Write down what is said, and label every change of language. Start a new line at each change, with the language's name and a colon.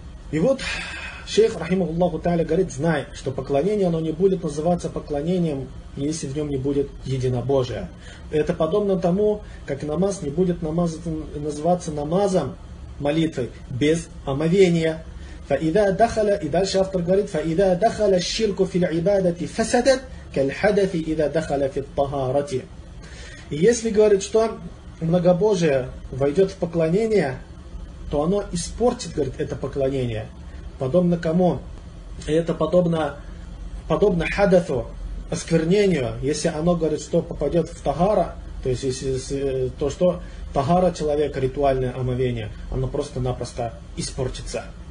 Russian: И вот шейх, рахимахуллаху тааля, говорит, знай, что поклонение, оно не будет называться поклонением, если в нем не будет единобожия. Это подобно тому, как намаз не будет называться намазом молитвы без омовения. И дальше автор говорит,
Arabic: فَإِذَا دَخَلَ الشِّرْكُ فِي الْعِبَادَةِ فَسَدَتْ كَالْحَدَثِ إِذَا دَخَلَ فِي الطَّهَارَةِ.
Russian: И если говорит, что многобожие войдет в поклонение, то оно испортит, говорит, это поклонение. Подобно кому? Это подобно хадафу, осквернению. Если оно, говорит, что попадет в тагара, то есть то, что тагара человека, ритуальное омовение, оно просто-напросто испортится.